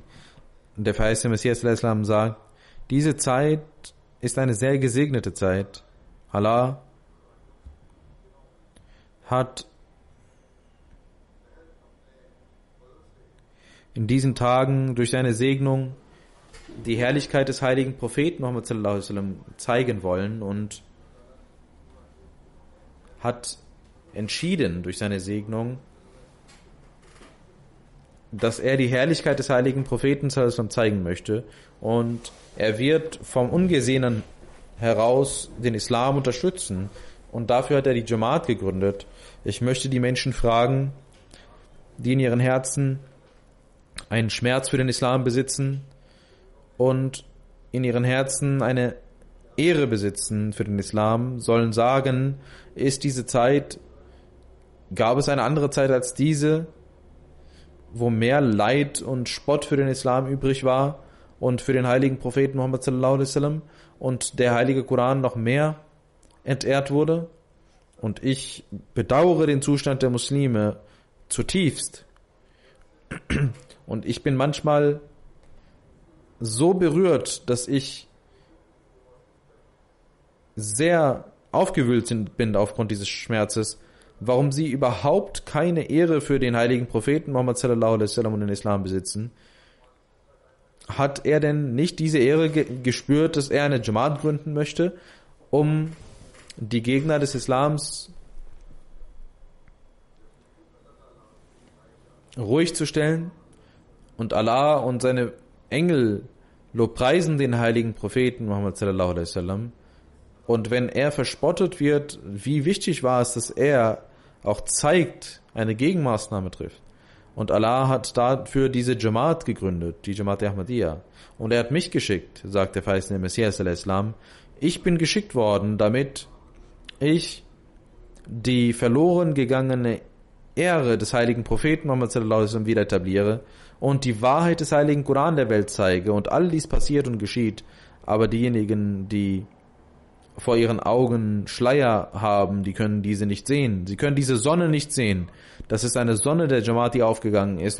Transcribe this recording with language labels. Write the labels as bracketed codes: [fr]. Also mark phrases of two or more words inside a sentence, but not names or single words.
[de] Und der verheißene Messias al-Islam sagt, diese Zeit ist eine sehr gesegnete Zeit. Allah hat in diesen Tagen durch seine Segnung die Herrlichkeit des heiligen Propheten Muhammad [ar] صلى الله عليه وسلم [de] zeigen wollen und hat entschieden durch seine Segnung, dass er die Herrlichkeit des heiligen Propheten [ar] صلى الله عليه وسلم [de] zeigen möchte und er wird vom Ungesehenen heraus den Islam unterstützen und dafür hat er die Jamaat gegründet. Ich möchte die Menschen fragen, die in ihren Herzen einen Schmerz für den Islam besitzen und in ihren Herzen eine Ehre besitzen für den Islam, sollen sagen, gab es eine andere Zeit als diese, wo mehr Leid und Spott für den Islam übrig war und für den heiligen Propheten Muhammad [ar] صلى الله عليه وسلم [de] und der heilige Koran noch mehr entehrt wurde? Und ich bedauere den Zustand der Muslime zutiefst. Und ich bin manchmal so berührt, dass ich sehr aufgewühlt bin aufgrund dieses Schmerzes, warum sie überhaupt keine Ehre für den heiligen Propheten Muhammad [ar] صلى الله عليه وسلم [de] und den Islam besitzen. Hat er denn nicht diese Ehre gespürt, dass er eine Jamaat gründen möchte, um die Gegner des Islams ruhig zu stellen? Und Allah und seine Engel lobpreisen den heiligen Propheten Muhammad [ar] صلى الله عليه وسلم. [de] Und wenn er verspottet wird, wie wichtig war es, dass er auch zeigt, eine Gegenmaßnahme trifft. Und Allah hat dafür diese Jamaat gegründet, die Jamaat Ahmadiyya. Und er hat mich geschickt, sagt der verheißene Messias al-Islam. Ich bin geschickt worden, damit ich die verloren gegangene Ehre des heiligen Propheten Muhammad [ar] صلى الله عليه وسلم [de] wieder etabliere und die Wahrheit des heiligen Koran der Welt zeige. Und all dies passiert und geschieht. Aber diejenigen, die vor ihren Augen Schleier haben, die können diese nicht sehen. Sie können diese Sonne nicht sehen. Das ist eine Sonne der Jamaat, die aufgegangen ist.